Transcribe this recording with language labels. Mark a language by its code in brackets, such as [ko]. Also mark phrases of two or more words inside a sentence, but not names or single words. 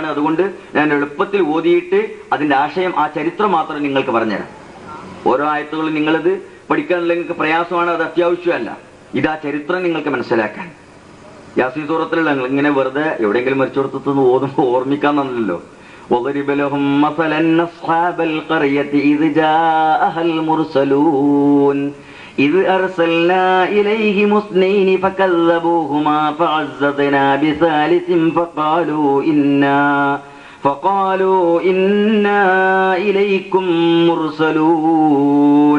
[ml] അതുകൊണ്ട് ഞാൻ എളുപ്പത്തിൽ ഓതിയിട്ട് അതിന്റെ ആശയം, ആ ചരിത്രം മാത്രം നിങ്ങൾക്ക് പറഞ്ഞുതരാം. ഓരോ ആയത്തുകളും നിങ്ങളിത് പഠിക്കാനുള്ള നിങ്ങൾക്ക് പ്രയാസമാണ്, അത് അത്യാവശ്യമല്ല. ഇതാ ചരിത്രം നിങ്ങൾക്ക് മനസ്സിലാക്കാൻ. യാസീൻ സൂറത്തിലുള്ള ഇങ്ങനെ വെറുതെ എവിടെയെങ്കിലും മരിച്ചു കൊടുത്തൊന്ന് ഓതുമ്പോ ഓർമ്മിക്കാന്നല്ലോ. [ar] وَضَرِبَ لَهُم مَّثَلًا أَصْحَابَ الْقَرْيَةِ إِذْ جَاءَهَا الْمُرْسَلُونَ إِذْ أَرْسَلْنَا إِلَيْهِمُ اثْنَيْنِ فَكَذَّبُوهُمَا فَعَزَّزْنَا بِثَالِثٍ فَقَالُوا إِنَّا إِلَيْكُمْ مُرْسَلُونَ